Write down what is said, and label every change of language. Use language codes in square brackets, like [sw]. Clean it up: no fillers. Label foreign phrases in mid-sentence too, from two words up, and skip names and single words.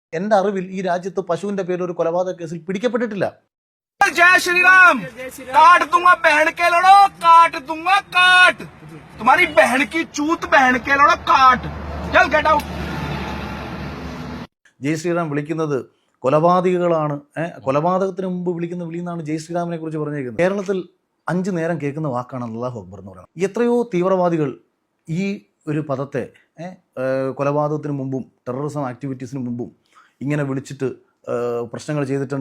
[ml] എന്റെ അറിവിൽ ഈ രാജ്യത്ത് പശുവിന്റെ പേരിൽ ഒരു കൊലപാതക കേസിൽ പിടിക്കപ്പെട്ടിട്ടില്ല. [hi] जय श्री राम। काट दूंगा बहन के लड़ो, काट दूंगा काट, तुम्हारी बहन की चूत बहन के लड़ो काट, चल [en] get out. [hi] जय श्री राम [ml] വിളിക്കുന്നത് കൊലപാതകികളാണ്. കൊലപാതകത്തിന് മുമ്പ് വിളിക്കുന്ന വിളിയെന്നാണ് [hi] जय श्री राम [ml] കുറിച്ച് പറഞ്ഞിരിക്കുന്നത്. കേരളത്തിൽ 5 നേരം കേൾക്കുന്ന വാക്കാണ് [ar] الله أكبر [ml] എന്ന് പറയുന്നത്. എത്രയോ തീവ്രവാദികൾ ഈ ഒരു പദത്തെ കൊലപാതകത്തിന് മുമ്പും [en] terrorism activities [ml] മുമ്പും ഇങ്ങനെ വിളിച്ചിട്ട് പ്രശ്നങ്ങൾ ചെയ്തിട്ടുണ്ട്.